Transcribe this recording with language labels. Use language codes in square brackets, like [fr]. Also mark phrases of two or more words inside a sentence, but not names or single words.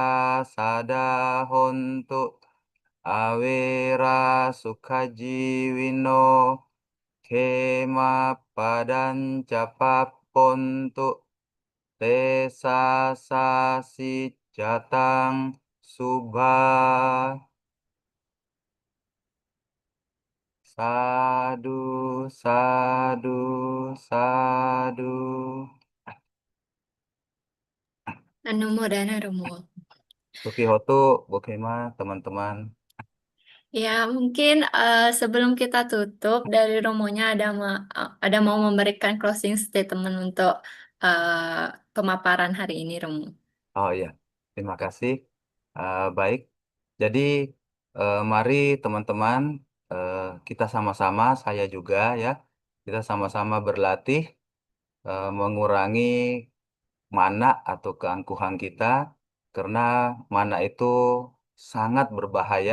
[pi] sada hontu awera sukajiwino kema padan capapontu tesa sasi jatang subha sadu sadu sadu. [id] Anumodana Romo. [pi] Tuki Hotu, Bukema, [id] teman-teman. Ya, mungkin sebelum kita tutup dari Romonya ada mau memberikan [en] closing statement [id] untuk pemaparan hari ini, Romo. Oh iya, terima kasih. Baik, Jadi, mari teman-teman, eh, kita sama-sama, saya juga ya, kita sama-sama berlatih mengurangi mana atau keangkuhan kita, karena mana itu sangat berbahaya.